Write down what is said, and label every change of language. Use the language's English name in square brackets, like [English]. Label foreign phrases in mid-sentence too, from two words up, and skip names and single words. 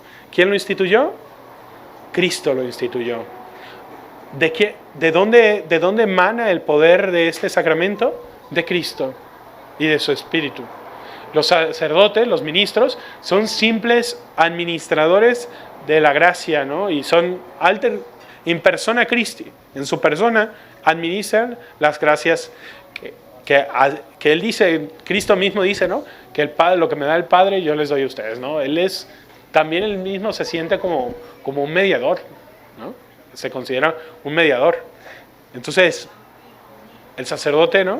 [Spanish] ¿Quién lo instituyó? Cristo lo instituyó. ¿De dónde emana el poder de este sacramento? De Cristo y de su Espíritu. Los sacerdotes, los ministros, son simples administradores de la gracia, ¿no? Y son [Latin] in persona Christi. [Spanish] En su persona administran las gracias que él dice, Cristo mismo dice, ¿no? Que el Padre, lo que me da el Padre, yo les doy a ustedes, ¿no? También él mismo se siente como un mediador, ¿no? Se considera un mediador. Entonces, el sacerdote, ¿no?